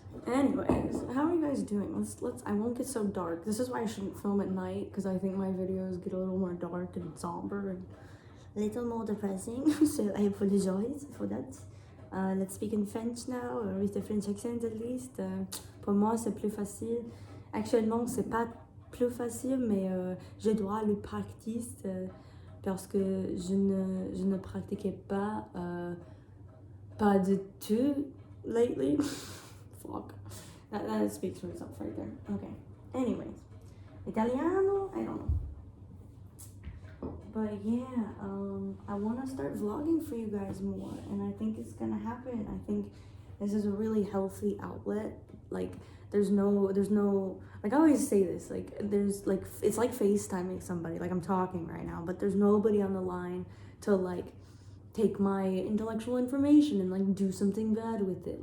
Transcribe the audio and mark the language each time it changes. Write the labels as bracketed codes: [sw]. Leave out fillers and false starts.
[en] Anyways, how are you guys doing? Let's I won't get so dark. This is why I shouldn't film at night, because I think my videos get a little more dark and somber and a little more depressing. So I apologize for that. Let's speak in French now, or with a French accent at least. [fr] Pour moi, c'est plus facile. Actuellement, c'est pas plus facile, mais je dois le [en] practice [fr] parce que je ne pratiquais pas du tout [en] lately. Fuck. That speaks for itself right there. Okay. Anyways. Italiano? I don't know. But yeah, I want to start vlogging for you guys more, and I think it's gonna happen. I think this is a really healthy outlet. Like, there's no, like, I always say this, like, there's, like, it's like FaceTiming somebody, like, I'm talking right now, but there's nobody on the line to, like, take my intellectual information and, like, do something bad with it.